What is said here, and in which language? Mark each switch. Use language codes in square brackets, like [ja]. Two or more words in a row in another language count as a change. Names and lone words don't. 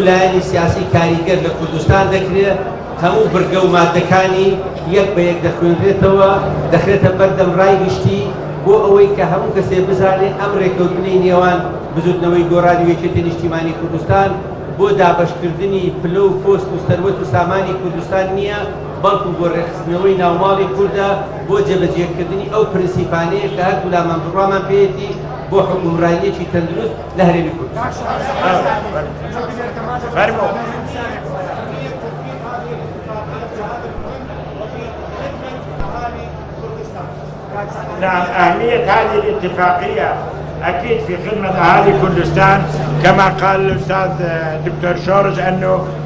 [ckb] لایەنی سیاسی کاریگەر لە کوردستان دەکرێت هەموو بڕگە و مادەکانی یەک بە یەک دەخوێنرێتەوە دەخرێتە بەردەم ڕای گشتی بۆ ئەوەی کە هەموو کەسێ بزانێت ئەم ڕێکەوتنەی نێوان بزوتنەوەی گۆڕانی وێچێتی نیشتیمانی کوردستان بۆ دابەشکردنی پلە و پۆست و سەروەت و سامانی کوردستان نییە بەڵکو بۆ ڕێخستنەوەی ناوماڵی کووردە بۆ جێبەجێکردنی ئەو پرینسیپانەیە کە هەر دوولامان بڕوامان پێیەتی بۆ حکومڕانیەکی تەندروست لە هەرێمی کوردستان. [ar] نعم أهمية هذه الاتفاقية أكيد في خدمة أهالي كردستان كما قال الأستاذ دكتور شورج أنه